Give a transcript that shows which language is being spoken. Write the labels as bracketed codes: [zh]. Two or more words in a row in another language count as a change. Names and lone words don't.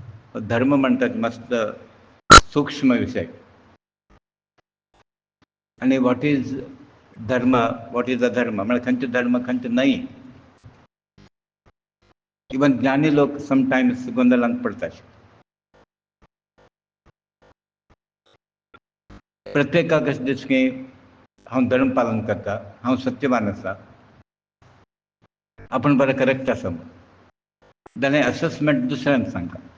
[kok] धर्म म्हणतात मस्त सूक्ष्म विषय. आणि [en] what is [kok] धर्म, [en] what is [kok] अधर्म म्हणजे खंयचे धर्म खंयचे नाही. इवन ज्ञानी लोक समटायम्स गोंधळांत पडतात. प्रत्येकाक अशें दिसता की हांव धर्म पालन करता, हांव सत्यवान आसा, आपूण बरें करेक्ट आसा जाल्यार असेसमेंट दुसऱ्यांक सांगता.